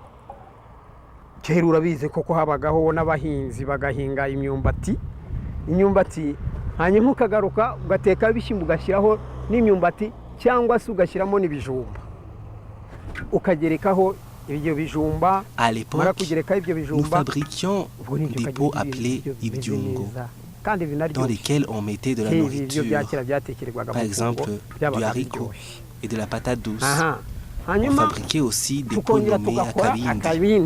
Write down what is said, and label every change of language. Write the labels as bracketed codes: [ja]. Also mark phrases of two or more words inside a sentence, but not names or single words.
[rw] Kera urabizi koko habagaho n'abahinzi bagahinga imyumbati hanyuma ukagaruka ugateka ibishyimbo ugashyiraho n'imyumbati cyangwa se ugashyiramo n'ibijumba ukagerekaho ibyo bijumba. [fr] À l'époque, nous fabriquions des pots appelés ibyungo dans lesquels on mettait de la nourriture, par exemple du haricot et de la patate douce. On fabriquait aussi des pots nommés akabindi.